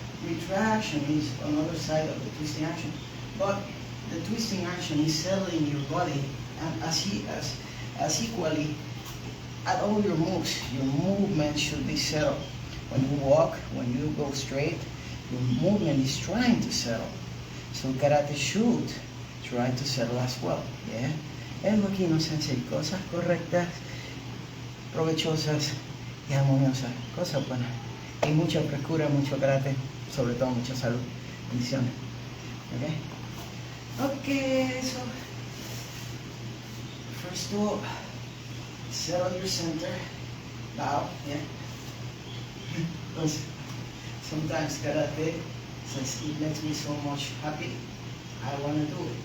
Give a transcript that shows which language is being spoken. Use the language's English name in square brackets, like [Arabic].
[English] Retraction is another side of the twisting action. But the twisting action is settling your body, and as equally at all your moves. Your movement should be settled. When you walk, when you go straight, your movement is trying to settle. So karate should try to settle as well. Yeah. [Spanish] El aquí nos enseña cosas correctas, provechosas y armoniosas, cosas buenas. Y mucha frescura, mucho karate, sobre todo mucha salud. Bendiciones. Okay. [English] Okay, so first of all, settle your center. Now, yeah. Because sometimes karate says it makes me so much happy. I want to do it.